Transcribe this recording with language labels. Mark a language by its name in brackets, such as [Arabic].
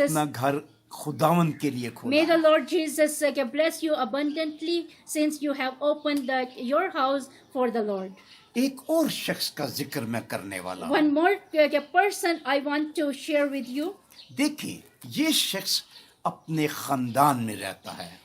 [Hindi] अपना घर खुदावन के लिए खोला। [English] May the Lord Jesus bless you abundantly, since you have opened your house for the Lord. [Hindi] एक और शख्स का जिक्र मैं करने वाला हूँ। [English] One more person I want to share with you. [Hindi] देखिए ये शख्स अपने खानदान में रहता है।